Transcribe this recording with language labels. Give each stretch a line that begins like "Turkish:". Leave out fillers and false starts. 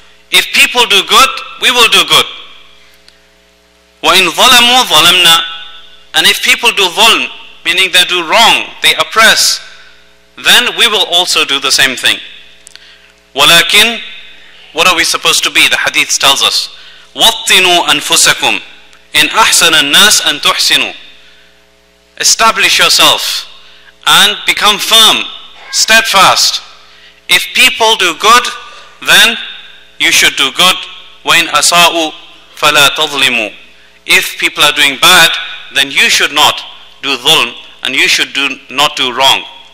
English: If people do good, we will do good.
Arabic: وإن ظلموا ظلمنا.
English: And if people do dhulm, meaning they do wrong, they oppress, then we will also do the same thing. Walakin, what are we supposed to be? The hadith tells us,
Arabic: وَطِّنُوا أَنفُسَكُمْ إِنْ أَحْسَنَ النَّاسِ أَن تُحْسِنُوا.
English: Establish yourself and become firm, steadfast. If people do good, then you should do good.
Arabic: وَإِنْ أَسَاءُوا فَلَا تَظْلِمُوا.
English: If people are doing bad, then you should not do dhulm, and you should not do wrong.